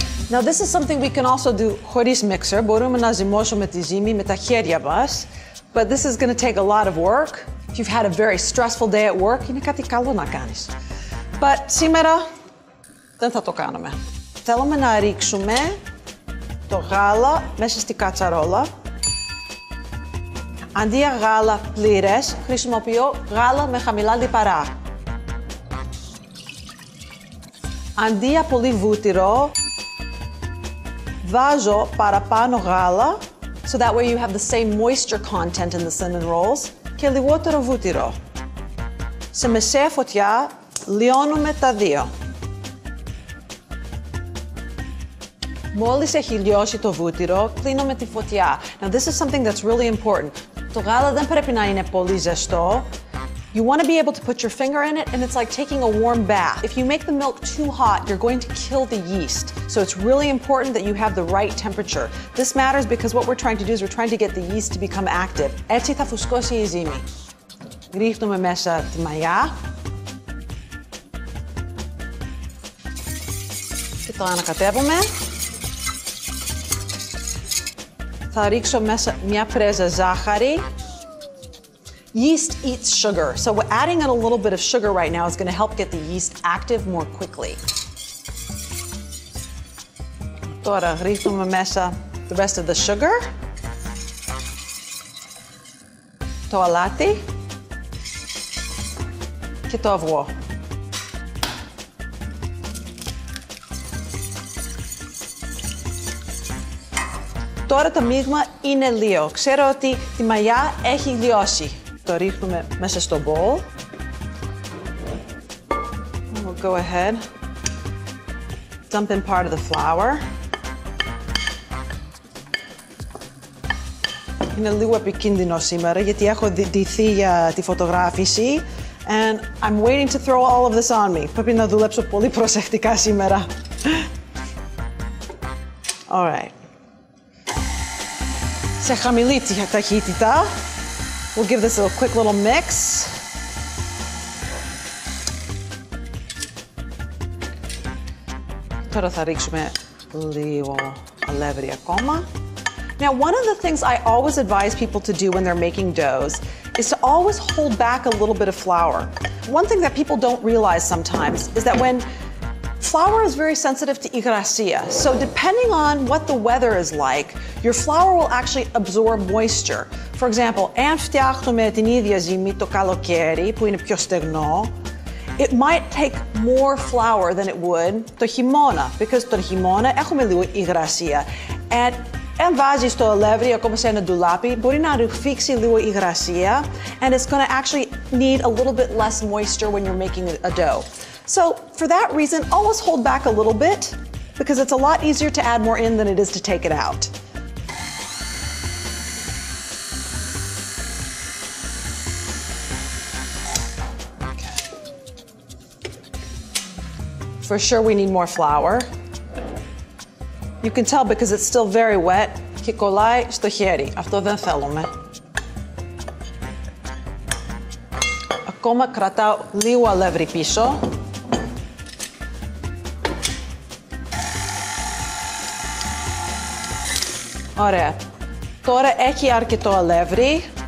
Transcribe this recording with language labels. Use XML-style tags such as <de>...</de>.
<en>Now this is something we can also do</en> <el>χωρίς</el> <en>mixer.</en> <el>Μπορούμε να ζυμώσουμε τη ζύμη με τα χέρια μας.</el> <en>But this is going to take a lot of work. If you've had a very stressful day at work,</en> <el>είναι κάτι καλό να κάνεις. But σήμερα δεν θα το κάνουμε. Θέλουμε να ρίξουμε το γάλα μέσα στη κατσαρόλα. Αντί για γάλα πλήρες, χρησιμοποιώ γάλα με χαμηλά λιπαρά. Αντί για πολύ βούτυρο, βάζω παραπάνω γάλα,</el> <en>so that way you have the same moisture content in the cinnamon rolls,</en> <el>και λιγότερο βούτυρο. Σε μεσαία φωτιά λιώνουμε τα δύο. Μόλις έχει λιώσει το βούτυρο, κλείνουμε τη φωτιά.</el> <en>Now this is something that's really important.</en> <el>Το γάλα δεν πρέπει να είναι πολύ ζεστό.</el> <en>You want to be able to put your finger in it, and it's like taking a warm bath. If you make the milk too hot, you're going to kill the yeast. So it's really important that you have the right temperature. This matters because what we're trying to do is we're trying to get the yeast to become active.</en> <el>Έτσι θα φουσκώσει η ζύμη. Ρίχνουμε μέσα τη μαγιά. Και το ανακατεύουμε. Θα ρίξω μέσα μια πρέζα ζάχαρη.</el> <en>Yeast eats sugar, so we're adding in a little bit of sugar right now is going to help get the yeast active more quickly.</en> <el>Τώρα ρίχνουμε μέσα</el> <en>the rest of the sugar.</en> <el>Το αλάτι και το αυγό. Τώρα το μείγμα είναι λίγο. Ξέρω ότι τη μαγιά έχει λιώσει. Το ρίχνουμε μέσα στο bowl.</el> <en>We'll go ahead. Dump in part of the flour.</en> <el>Είναι λίγο επικίνδυνο σήμερα γιατί έχω ντυθεί για τη φωτογράφηση.</el> <en>And I'm waiting to throw all of this on me.</en> <el>Πρέπει να δουλέψω πολύ προσεκτικά σήμερα.</el> <en>All right.</en> <el>Σε χαμηλή ταχύτητα</el> <en>We'll give this a quick little mix.</en> <el>Τώρα θα ρίξουμε λίγο αλεύρι ακόμα.</el> <en>Now, one of the things I always advise people to do when they're making doughs is to always hold back a little bit of flour. One thing that people don't realize sometimes is that when flour is very sensitive to υγρασία, so depending on what the weather is like, your flour will actually absorb moisture. For example,</en> <el>αν φτιάχνουμε την ίδια ζύμη το καλοκαίρι, που είναι πιο στεγνό,</el> <en>it might take more flour than it would</en> <el>το χειμώνα,</el> <en>because</en> <el>το χειμώνα έχουμε λίγο υγρασία.</el> <en>And</en> <el>αν βάζεις το αλεύρι ακόμα σε ένα ντουλάπι, μπορεί να ρουφήξει λίγο υγρασία,</el> <en>and it's going to actually need a little bit less moisture when you're making a dough. So for that reason, always hold back a little bit, because it's a lot easier to add more in than it is to take it out. For sure we need more flour. You can tell because it's still very wet</en> <el>και κολλάει στο χέρι. Αυτό δεν θέλουμε. Ακόμα κρατάω λίγο αλεύρι πίσω. Ωραία. Τώρα έχει αρκετό αλεύρι.</el>